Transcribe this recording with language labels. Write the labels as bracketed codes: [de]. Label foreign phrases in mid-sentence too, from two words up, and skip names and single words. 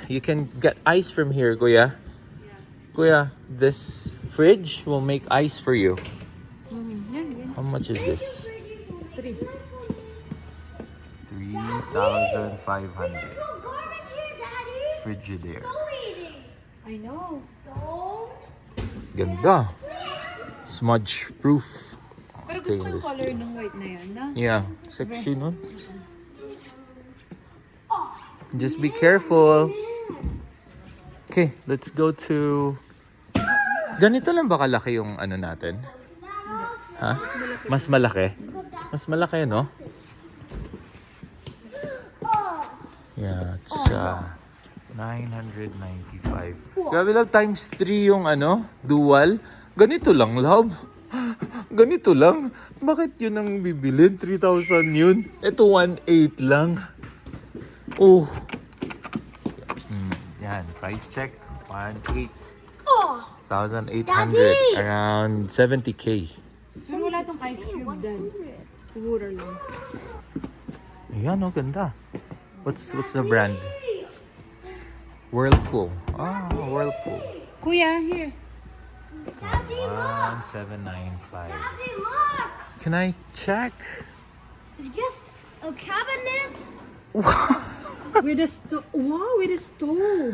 [en] You can get ice from here, Kuya. Kuya, this fridge will make ice for you. [tl] Yan. [en] How much is this? 3. 3,500. Throw garbage here, Daddy. Frigidaire. Go eating. I know. Don't. Ganda. Smudge proof. [tl] Pero gusto ko yung [en] Stainless color steel. [tl] ng white na yan, na? [en] Yeah, sexy, no? Just be careful. Okay, let's go to... [tl] Ganito lang ba kalaki yung ano natin? Ha? Mas malaki? Mas malaki, no? [en] Yeah, it's 995. [tl] Grabe lang, times 3 yung ano, dual. Ganito lang, love. Ganito lang. Bakit yun ang bibilin? 3,000 yun. Ito 1,800 lang. [en] Oh. Yan, price check. 1,800. Oh. 1,800. Daddy! Around 70K. [tl] Pero wala tong ice cube dyan. Siguro lang. Ayan, oh, ganda. [en] What's the brand? Whirlpool. Ah, Whirlpool. Kuya, here. 1,795. Daddy, look. Can I check? It's just a cabinet. With a stove. Wow, with a stove.